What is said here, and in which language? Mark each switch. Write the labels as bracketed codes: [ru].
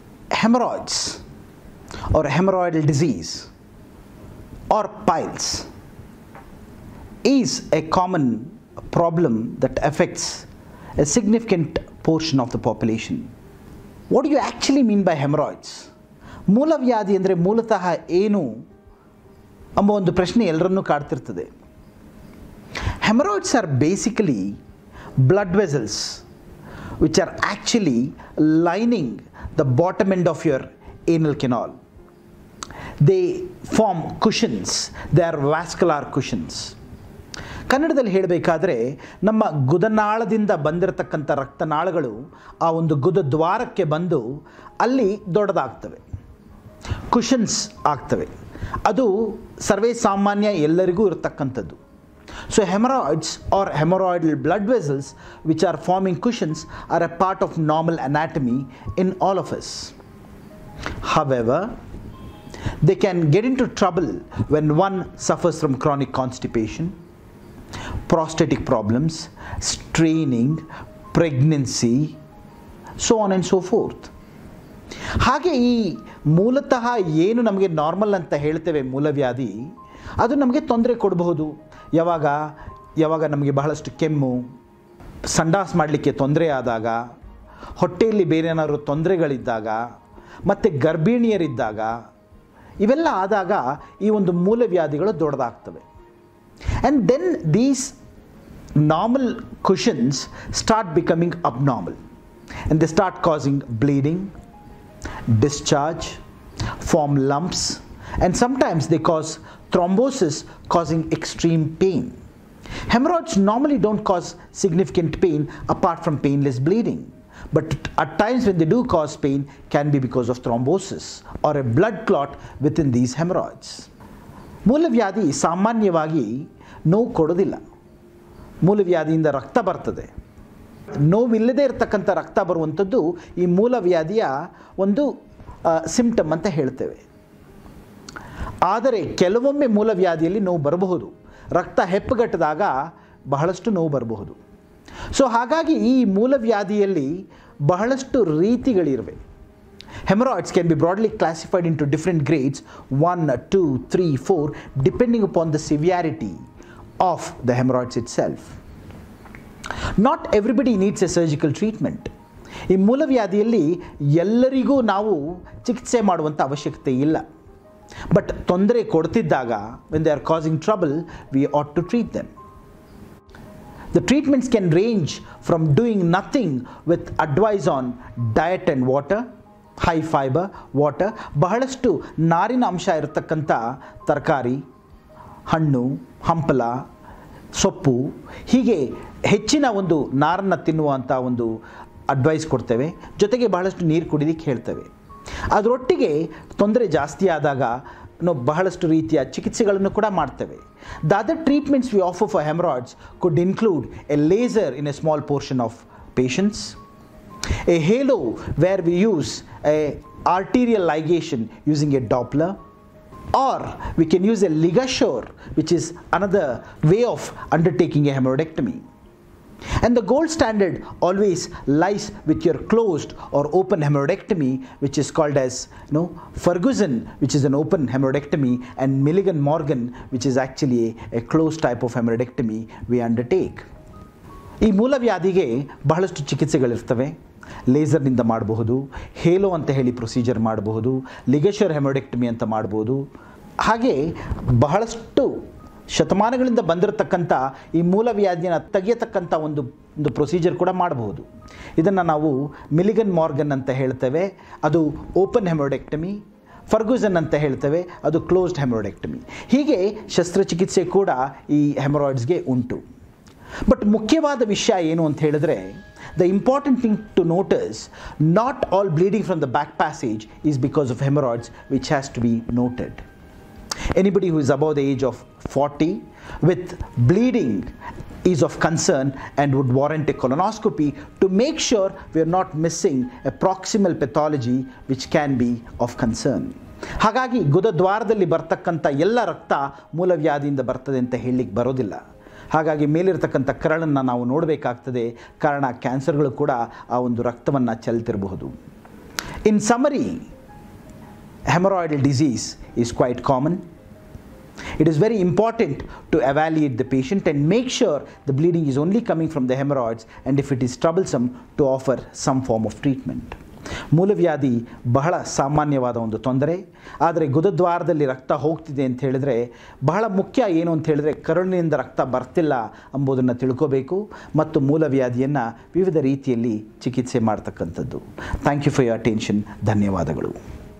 [en] Hemorrhoids or hemorrhoidal disease or piles is a common problem that affects a significant portion of the population. What do you actually mean by hemorrhoids? [kn] ಮೂಲವ್ಯಾಧಿ ಅಂದರೆ ಮೂಲತಃ ಏನು ಎಂಬ ಒಂದು ಪ್ರಶ್ನೆ ಎಲ್ಲರನ್ನೂ ಕಾಡ್ತಿರ್ತದೆ. [en] Hemorrhoids are basically blood vessels which are actually lining the bottom end of your anal canal. They form cushions. They are vascular cushions. [kn] ಕನ್ನಡದಲ್ಲಿ ಹೇಳಬೇಕಾದ್ರೆ ನಮ್ಮ ಗುದನಾಳದಿಂದ ಬಂದಿರತಕ್ಕಂಥ ರಕ್ತನಾಳಗಳು ಆ ಒಂದು ಗುದದ್ವಾರಕ್ಕೆ ಬಂದು ಅಲ್ಲಿ ದೊಡ್ಡದಾಗ್ತವೆ, ಕುಷನ್ಸ್ ಆಗ್ತವೆ. ಅದು ಸರ್ವೇ ಸಾಮಾನ್ಯ ಎಲ್ಲರಿಗೂ ಇರತಕ್ಕಂಥದ್ದು. [en] So hemorrhoids or hemorrhoidal blood vessels which are forming cushions are a part of normal anatomy in all of us. However, they can get into trouble when one suffers from chronic constipation, prostatic problems, straining, pregnancy, so on and so forth. [kn] ಹಾಗೆ ಈ ಮೂಲತಃ ಏನು ನಮಗೆ normal ಅಂತ ಹೇಳ್ತೇವೆ ಮೂಲವ್ಯಾಧಿ, ಅದು ನಮಗೆ ತೊಂದರೆ ಕೊಡಬಹುದು. ಯಾವಾಗ ನಮಗೆ ಬಹಳಷ್ಟು ಕೆಮ್ಮು, ಸಂಡಾಸ್ ಮಾಡಲಿಕ್ಕೆ ತೊಂದರೆ ಆದಾಗ, ಹೊಟ್ಟೆಯಲ್ಲಿ ಬೇರೆ ಏನಾದರೂ ತೊಂದರೆಗಳಿದ್ದಾಗ, ಮತ್ತು ಗರ್ಭಿಣಿಯರಿದ್ದಾಗ, ಇವೆಲ್ಲ ಆದಾಗ ಈ ಒಂದು ಮೂಲವ್ಯಾಧಿಗಳು ದೊಡ್ಡದಾಗ್ತವೆ. [en] And then these normal cushions start becoming abnormal and they start causing bleeding, discharge, form lumps, and sometimes they cause thrombosis, causing extreme pain. Hemorrhoids normally don't cause significant pain apart from painless bleeding, but at times when they do cause pain can be because of thrombosis or a blood clot within these hemorrhoids. [kn] ಮೂಲವ್ಯಾಧಿ ಸಾಮಾನ್ಯವಾಗಿ ನೋವು ಕೊಡೋದಿಲ್ಲ. ಮೂಲವ್ಯಾಧಿಯಿಂದ ರಕ್ತ ಬರ್ತದೆ. ನೋವಿಲ್ಲದೆ ಇರತಕ್ಕಂಥ ರಕ್ತ ಬರುವಂಥದ್ದು ಈ ಮೂಲವ್ಯಾಧಿಯ ಒಂದು ಸಿಂಪ್ಟಮ್ ಅಂತ ಹೇಳ್ತೇವೆ. ಆದರೆ ಕೆಲವೊಮ್ಮೆ ಮೂಲವ್ಯಾಧಿಯಲ್ಲಿ ನೋವು ಬರಬಹುದು. ರಕ್ತ ಹೆಪ್ಪುಗಟ್ಟಿದಾಗ ಬಹಳಷ್ಟು ನೋವು ಬರಬಹುದು. ಸೊ ಹಾಗಾಗಿ ಈ ಮೂಲವ್ಯಾಧಿಯಲ್ಲಿ ಬಹಳಷ್ಟು ರೀತಿಗಳಿವೆ. [en] Hemorrhoids can be broadly classified into different grades 1, 2, 3, 4 depending upon the severity of the hemorrhoids itself. Not everybody needs a surgical treatment. [kn] ಈ ಮೂಲವ್ಯಾಧಿಯಲ್ಲಿ ಎಲ್ಲರಿಗೂ ನಾವು ಚಿಕಿತ್ಸೆ ಮಾಡುವಂಥ ಅವಶ್ಯಕತೆ ಇಲ್ಲ. ಬಟ್ ತೊಂದರೆ ಕೊಡ್ತಿದ್ದಾಗ [en] when they are causing trouble, we ought to treat them. The treatments can range from doing nothing with advice on diet and water, high fiber, water, [kn] ಬಹಳಷ್ಟು ನಾರಿನ ಅಂಶ ಇರತಕ್ಕಂಥ ತರಕಾರಿ, ಹಣ್ಣು, ಹಂಪಲ, ಸೊಪ್ಪು, ಹೀಗೆ ಹೆಚ್ಚಿನ ಒಂದು ನಾರನ್ನು ತಿನ್ನುವಂಥ ಒಂದು ಅಡ್ವೈಸ್ ಕೊಡ್ತೇವೆ. ಜೊತೆಗೆ ಬಹಳಷ್ಟು ನೀರು ಕುಡಿಲಿಕ್ಕೆ ಹೇಳ್ತೇವೆ. ಅದರೊಟ್ಟಿಗೆ ತೊಂದರೆ ಜಾಸ್ತಿ ಆದಾಗ ನಾವು ಬಹಳಷ್ಟು ರೀತಿಯ ಚಿಕಿತ್ಸೆಗಳನ್ನು ಕೂಡ ಮಾಡ್ತೇವೆ. [en] The other treatments we offer for hemorrhoids could include a laser in a small portion of patients, a halo where we use a arterial ligation using a Doppler, or we can use a ligashore, which is another way of undertaking a hemorrhoidectomy. And the gold standard always lies with your closed or open hemorrhoidectomy, which is called as Ferguson, which is an open hemorrhoidectomy, and Milligan-Morgan, which is actually a closed type of hemorrhoidectomy we undertake. [kn] ಈ ಮೂಲವ್ಯಾಧಿಗೆ ಬಹಳಷ್ಟು ಚಿಕಿತ್ಸೆಗಳಿರ್ತವೆ. ಲೇಸರ್ನಿಂದ ಮಾಡಬಹುದು, hello ಅಂತ ಹೇಳಿ procedure ಮಾಡಬಹುದು, ಲಿಗೇಶರ್ ಹೆಮೋಡೆಕ್ಟಮಿ ಅಂತ ಮಾಡಬಹುದು. ಹಾಗೆ ಬಹಳಷ್ಟು ಶತಮಾನಗಳಿಂದ ಬಂದಿರತಕ್ಕಂಥ ಈ ಮೂಲವ್ಯಾಧಿಯನ್ನು ತೆಗೆಯತಕ್ಕಂಥ ಒಂದು ಪ್ರೊಸೀಜರ್ ಕೂಡ ಮಾಡಬಹುದು. ಇದನ್ನು ನಾವು ಮಿಲಿಗನ್ ಮಾರ್ಗನ್ ಅಂತ ಹೇಳ್ತೇವೆ, ಅದು ಓಪನ್ ಹೆಮೋಡೆಕ್ಟಮಿ. ಫರ್ಗುಸನ್ ಅಂತ ಹೇಳ್ತೇವೆ, ಅದು ಕ್ಲೋಸ್ಡ್ ಹೆಮೋಡೆಕ್ಟಮಿ. ಹೀಗೆ ಶಸ್ತ್ರಚಿಕಿತ್ಸೆ ಕೂಡ ಈ ಹೆಮರಾಯ್ಡ್ಸ್ಗೆ ಉಂಟು. ಬಟ್ ಮುಖ್ಯವಾದ ವಿಷಯ ಏನು ಅಂತ ಹೇಳಿದ್ರೆ, [en] the important thing to note is not all bleeding from the back passage is because of hemorrhoids, which has to be noted. Anybody who is above the age of 40 with bleeding is of concern and would warrant a colonoscopy to make sure we are not missing a proximal pathology which can be of concern. [kn] ಹಾಗಾಗಿ ಗುದದ್ವಾರದಲ್ಲಿ ಬರ್ತಕ್ಕಂಥ ಎಲ್ಲ ರಕ್ತ ಮೂಲವ್ಯಾಧಿಯಿಂದ ಬರ್ತದೆ ಅಂತ ಹೇಳಲಿಕ್ಕೆ ಬರೋದಿಲ್ಲ. ಹಾಗಾಗಿ ಮೇಲಿರ್ತಕ್ಕಂಥ ಕರಳನ್ನು ನಾವು ನೋಡಬೇಕಾಗ್ತದೆ, ಕಾರಣ ಕ್ಯಾನ್ಸರ್ಗಳು ಕೂಡ ಆ ಒಂದು ರಕ್ತವನ್ನು ಚೆಲ್ತಿರಬಹುದು. [en] In summary, hemorrhoidal disease is quite common. It is very important to evaluate the patient and make sure the bleeding is only coming from the hemorrhoids, and if it is troublesome, to offer some form of treatment. [kn] ಮೂಲವ್ಯಾಧಿ ಬಹಳ ಸಾಮಾನ್ಯವಾದ ಒಂದು ತೊಂದರೆ. ಆದರೆ ಗುದದ್ವಾರದಲ್ಲಿ ರಕ್ತ ಹೋಗ್ತಿದೆ ಅಂತ ಹೇಳಿದ್ರೆ ಬಹಳ ಮುಖ್ಯ ಏನು ಅಂತ ಹೇಳಿದ್ರೆ ಕರುಳಿನಿಂದ ರಕ್ತ ಬರ್ತಿಲ್ಲ ಎಂಬುದನ್ನು ತಿಳ್ಕೋಬೇಕು ಮತ್ತು ಮೂಲವ್ಯಾಧಿಯನ್ನು ವಿವಿಧ ರೀತಿಯಲ್ಲಿ ಚಿಕಿತ್ಸೆ ಮಾಡ್ತಕ್ಕಂಥದ್ದು. [en] Thank you for your attention. [kn] ಧನ್ಯವಾದಗಳು.